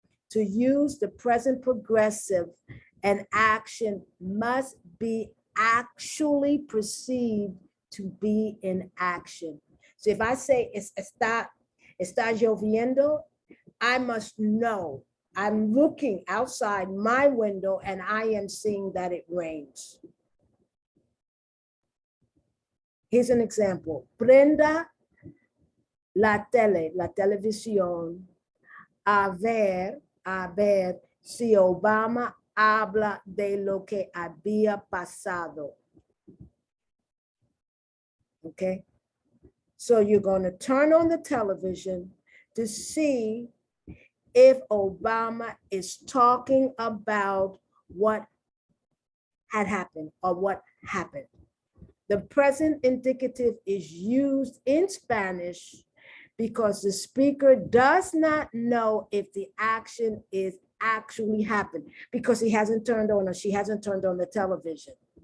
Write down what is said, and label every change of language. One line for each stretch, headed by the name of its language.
English: To use the present progressive, an action must be actually perceived to be in action. So if I say
Spanish: está lloviendo,
English: I must know. I'm looking outside my window and I am seeing that it rains. Here's an example.
Spanish: Prenda la televisión, a ver si Obama habla de lo que había pasado.
English: Okay, so you're going to turn on the television to see if Obama is talking about what had happened or what happened. The present indicative is used in Spanish because the speaker does not know if the action is actually happened because he hasn't turned on or she hasn't turned on the television.